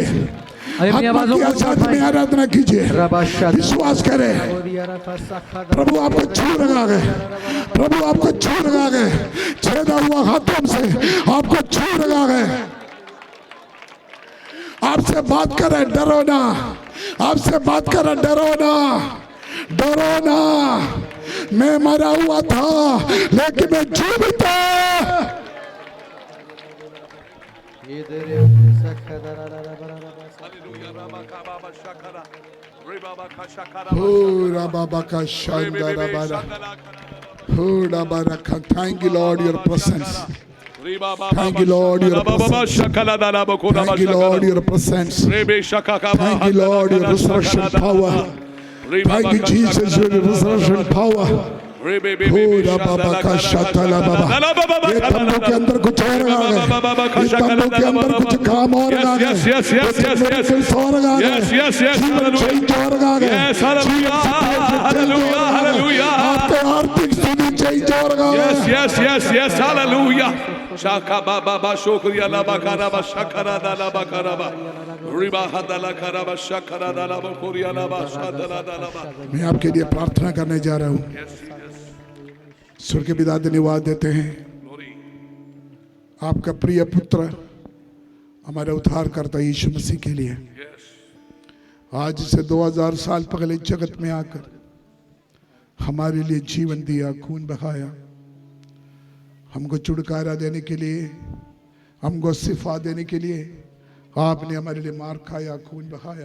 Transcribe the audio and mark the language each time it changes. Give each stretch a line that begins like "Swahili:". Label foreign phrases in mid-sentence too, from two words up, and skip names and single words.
Hindi: आत्मा की आजादी में आराधना कीजिए। विश्वास करें प्रभु आपको छू रहा है, प्रभु आपको छू रहा है, छेदा हुआ हाथों से आपको छू रहा है। आपसे बात करें, डरो ना। आपसे बात करें, डरो ना, डरो ना। मैं मरा हुआ था लेकिन मैं जीवित हूं।
English: Thank you Lord your presence. Thank you Lord your presence. Thank you Lord your presence. Thank you Lord your resurrection power. Thank you, Jesus, for the resurrection power.
Hindi: पूरा बाबा का शाताला बाबा, ये तंबू के अंदर कुछ और आ गया, इस तंबू के अंदर कुछ काम और आ गया, कुछ और आ गया, जीवन चेंज और आ गया, आपके आर्थिक स्थिति चेंज और आ गया। हालेलुया। शाखा बाबा शुक्रिया लाबा कराबा शकरा दालाबा कराबा रिबा हदला कराबा शकरा दालाबा कोरिया लाबा शादला दालाबा। मैं आपके लिए प्रार्थना करने जा रहा हूँ। स्वर्गीय पिता धन्यवाद देते हैं, आपका प्रिय पुत्र हमारे उद्धारकर्ता यीशु मसीह के लिए आज से 2000 साल पहले जगत में आकर हमारे लिए जीवन दिया, खून बहाया, हमको छुटकारा देने के लिए, हमको शिफा देने के लिए आपने हमारे लिए मार खाया, खून बहाया।